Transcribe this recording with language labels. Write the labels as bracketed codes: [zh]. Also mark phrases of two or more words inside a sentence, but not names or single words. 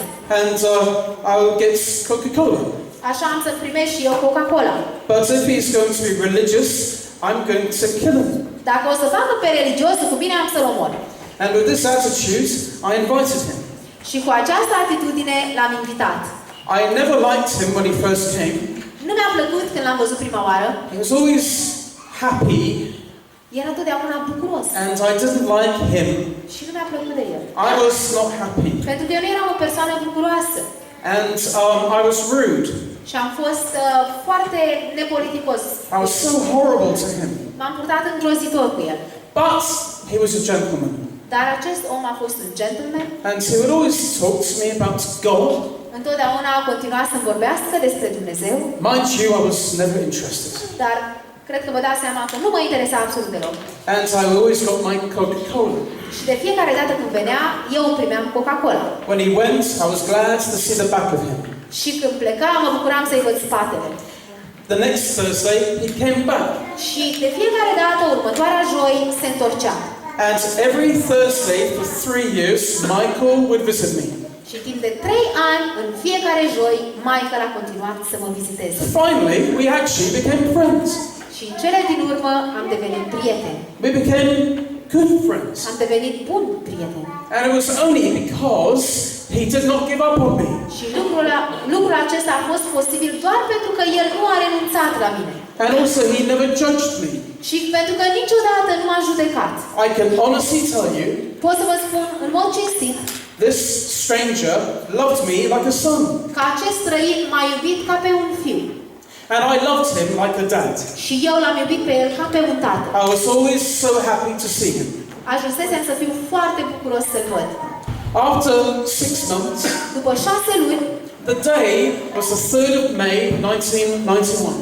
[en] And I will get Coca-Cola. [ro] Așa am să primesc și eu Coca-Cola. [en] But if he's going to be religious, I'm going to kill him. [ro] Dacă o să facă pe religios, cu bine am să-l omor. [en] And with this attitude, I invited him. [ro] Și cu această atitudine l-am invitat. [en] I never liked him when he first came. [ro] Nu mi-a plăcut când l-am văzut prima oară. [en] He was always happy, [ro] Era totdeauna bucuros. [en] and I didn't like him. [ro] Și nu mi-a plăcut de el. [en] I was not happy. [ro] Pentru că eu nu eram o persoană bucuroasă. [en] And I was rude. [ro] Și am fost foarte nepoliticos. [en] I was so horrible to him. [ro] M-am purtat îngrozitor cu el. [en] But he was a gentleman. [ro] Dar acest om a fost un gentleman. [en] And he would always talk to me about God. [ro] Întotdeauna a continuat să vorbească despre Dumnezeu. [en] Mind you, I was never interested. [ro] Dar cred că vă dați seama că nu mă interesa absolut deloc. [en] And I always got my Coca-Cola. [ro] Și de fiecare dată când venea, eu îmi primeam Coca-Cola. [en] When he went, I was glad to see the back of him. [ro] Și când pleca, mă bucuram să-i văd spatele. [en] The next Thursday, he came back. [ro] Și de fiecare dată, următoarea joi, se întorcea. [en] And every Thursday for 3 years, Michael would visit me. [ro] Și timp de 3 ani, în fiecare joi, Michael a continuat să mă viziteze. [en] Finally, we actually became friends. [ro] Și în cele din urmă am devenit prieteni. [en] We became good friends. [ro] Am devenit buni prieteni. [en] And it was only because he did not give up on me. [ro] Și lucrul acesta a fost posibil doar pentru că el nu a renunțat la mine. [en] And also he never judged me. [ro] Și pentru că niciodată nu m-a judecat. [en] I can honestly tell you, [ro] Pot să vă spun în mod cinstit [en] this stranger loved me like a son. [ro] că acest străin m-a iubit ca pe un fiu. [en] And I loved him like a dad. [ro] Și eu l-am iubit pe el ca pe un tată. [en] I was always so happy to see him. [ro] Ajunsesem să fiu foarte bucuros să-l văd. [en] After 6 months, [ro] După 6 luni, [en] the day was the 3rd of May 1991.